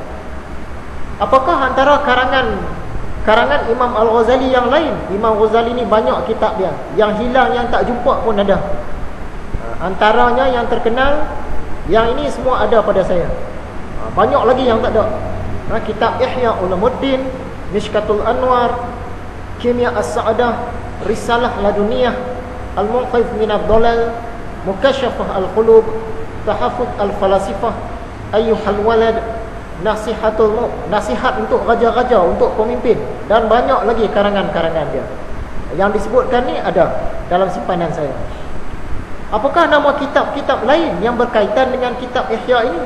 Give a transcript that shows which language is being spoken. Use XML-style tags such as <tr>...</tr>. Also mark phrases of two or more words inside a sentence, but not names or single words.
<ms>Apakah antara karangan Imam Al-Ghazali yang lain? Imam Ghazali ni banyak kitab dia, yang hilang, yang tak jumpa pun ada. Antaranya yang terkenal, yang ini semua ada pada saya. Banyak lagi yang tak ada. Kitab Ihya Ulumuddin, Mishkatul Anwar, Kimya As-Sa'adah, Risalah Laduniyah, Al-Munqidh Minad Dhalal, Mukashafah Al-Qulub, Tahaffuz Al-Falasifah, Ayyuhal Walad, Nasihat untuk raja-raja, untuk pemimpin, dan banyak lagi karangan-karangan dia. Yang disebutkan ni ada dalam simpanan saya. Apakah nama kitab-kitab lain yang berkaitan dengan kitab Ihya ini?</ms>